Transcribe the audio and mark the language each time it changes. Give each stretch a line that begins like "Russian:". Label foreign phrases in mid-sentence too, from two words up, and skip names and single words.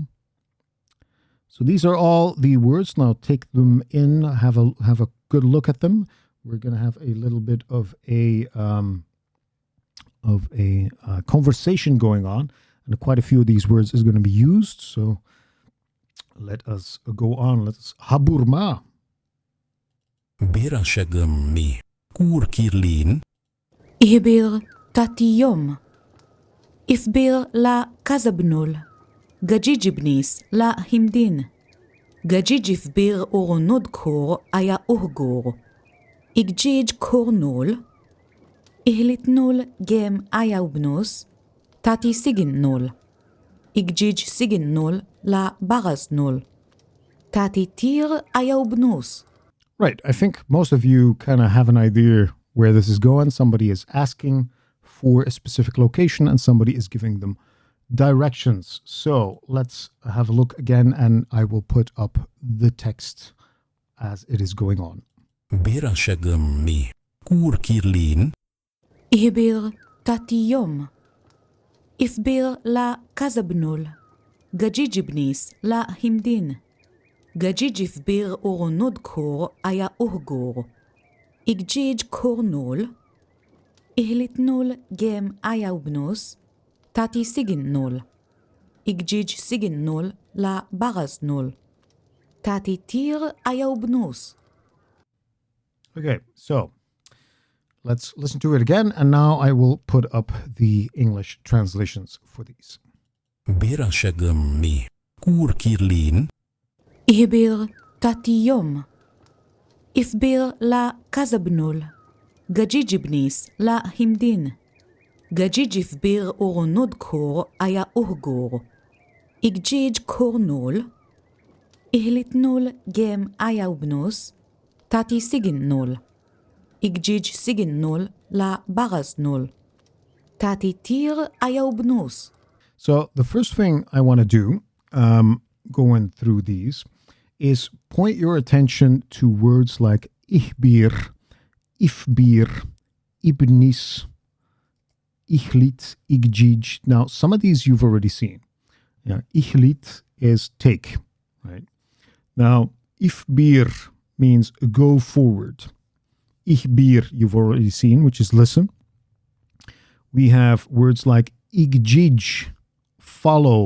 English: So these are all the words. Now take them in, have a good look at them. We're going to have a little bit of a conversation going on, and quite a few of these words is going to be used. So let us go on. Let's haburma.
Artificial languages: Berasegem kur kirlin. Ihbir tatiyom. Ifbir la kazabnul. Gajijibnis la himdin. Gajijifbir urnudkur aya uhgur. Igjij kurnul. Ihlitnul gem aya ubnus. Tati siginnul. Igjij siginnul la baraznul. Tati tir aya ubnus.
English: Right. I think most of you kind of have an idea where this is going. Somebody is asking for a specific location and somebody is giving them directions. So let's have a look again and I will put up the text as it is going on.
Artificial languages: Berasegem kur kirlin. Ihbir tatiyom. Ifbir la kazabnul. Gajijibnis la himdin. Gajijifbir urnudkur aya uhgur. Igjij kurnul. Ihlitnul gem aya ubnus. Tati siginnul. Igjij siginnul la baraznul. Tati tir aya ubnus.
English: Okay, so let's listen to it again. And now I will put up the English translations for these.
Artificial languages: Berasegem kur kirlin. Ihbir tatiyom. Ifbir la kazabnul. Gajijibnis la himdin. Gajijifbir urnudkur aya uhgur. Igjij kurnul. Ihlitnul gem aya ubnus. Tati siginnul. Igjij siginnul la baraznul. Tati tir aya ubnus.
English: So the first thing I want to do, going through these, is point your attention to words like
Artificial languages: ihbir, ifbir, ibnis, ichlit, igjij.
English: Now, some of these you've already seen. Yeah, ichlit is take, right? Now, ifbir means go forward. Ihbir you've already seen, which is listen. We have words like igjij, follow.